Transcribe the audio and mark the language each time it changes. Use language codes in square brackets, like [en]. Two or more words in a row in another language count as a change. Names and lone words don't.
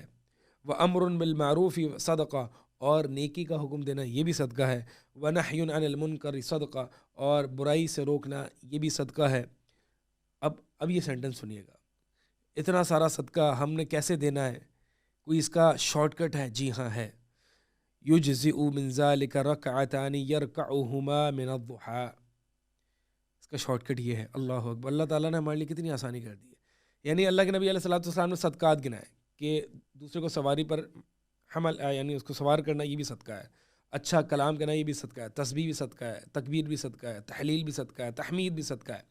[ar] وامر بالمعروف صدقہ, [ur] اور نیکی کا حکم دینا یہ بھی صدقہ ہے. [ar] ونہی عن المنکر صدقہ, [ur] اور برائی سے روکنا یہ بھی صدقہ ہے. اب یہ سینٹنس سنیے گا, اتنا سارا صدقہ ہم نے کیسے دینا ہے, کوئی اس کا شارٹ کٹ ہے؟ جی ہاں ہے. [ar] یجزئ من ذلک رکعتان یرکعہما من الضحی, [ur] اس کا شارٹ کٹ یہ ہے. [ar] اللہ اکبر, [ur] اللہ تعالیٰ نے ہمارے لیے کتنی آسانی کر دی ہے. یعنی اللہ کے نبی [ar] علیہ الصلوۃ والسلام [ur] نے صدقات گنائے کہ دوسرے کو سواری پر حمل یعنی اس کو سوار کرنا یہ بھی صدقہ ہے, اچھا کلام کہنا یہ بھی صدقہ ہے, تسبیح بھی صدقہ ہے, تکبیر بھی صدقہ ہے, تحلیل بھی صدقہ ہے, تحمید بھی صدقہ ہے.